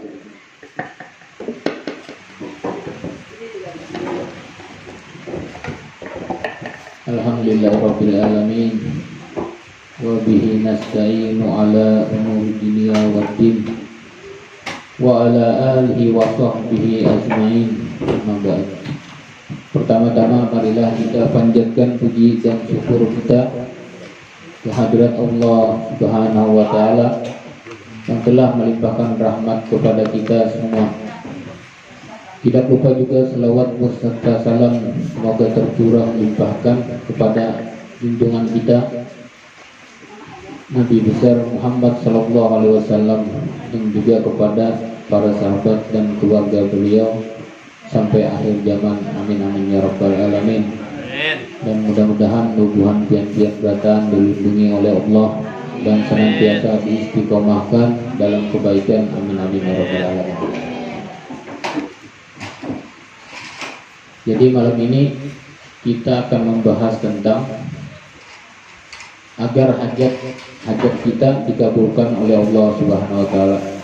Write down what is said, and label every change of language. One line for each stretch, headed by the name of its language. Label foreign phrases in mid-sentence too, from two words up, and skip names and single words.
Arabic: الحمد لله رب العالمين. وبه نستعين على أمور الدنيا والدين. وعلى آله وصحبه أجمعين. أما بعد.
Indonesian: Pertama-tama marilah kita panjatkan puji dan syukur kita kehadirat Allah
Arabic: سبحانه وتعالى
Indonesian: yang telah melimpahkan rahmat kepada kita semua. Tidak lupa juga selawat beserta salam semoga tercurah limpahkan kepada junjungan kita Nabi besar Muhammad
Arabic: صلى الله عليه وسلم
Indonesian: dan juga kepada para sahabat dan keluarga beliau sampai akhir zaman.
Arabic: آمين آمين يا رب العالمين.
Indonesian: Dan mudah-mudahan
Banjar: nubuhan pian-pian beratan
Indonesian: dilindungi oleh Allah dan senantiasa diistiqomahkan dalam kebaikan.
Arabic: آمين آمين يا رب العالمين.
Indonesian: Jadi malam ini kita akan membahas tentang agar hajat kita dikabulkan oleh Allah
Arabic: سبحانه وتعالى.